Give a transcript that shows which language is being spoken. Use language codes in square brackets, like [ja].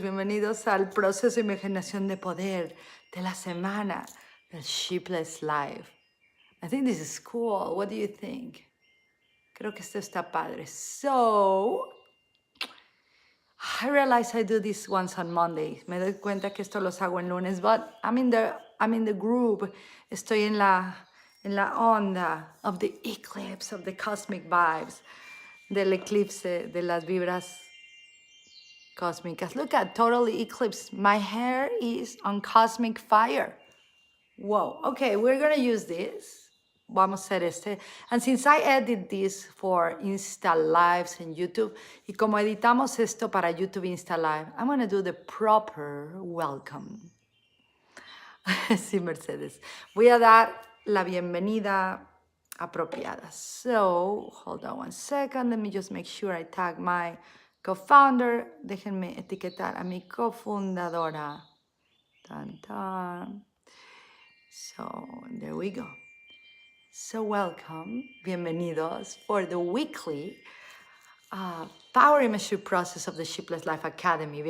[es] Bienvenidos al proceso de imaginación de poder de la semana del Sheepless Live. [en] I think this is cool. What do you think? Creo que esto está padre. So, I realize I do this once on Monday. [es] Me doy cuenta que esto los hago en lunes, but I'm in the group. Estoy en la onda of the eclipse, of the cosmic vibes, del eclipse, de las vibras cósmicas. [en] Look at totally eclipse. My hair is on cosmic fire. Whoa. Okay, we're gonna use this. Vamos a hacer este. And since I edit this for Insta Lives and YouTube, y como editamos esto para YouTube Insta Live, I'm gonna do the proper welcome. Sí, Mercedes. [es] Voy a dar la bienvenida apropiada. [en] So, hold on one second. Let me just make sure I tag my co-founder. [es] Déjenme etiquetar a mi cofundadora. [en] Tan, tan. So, there we go. So welcome, bienvenidos for the weekly Power Imagery Process of the Sheepless Life Academy.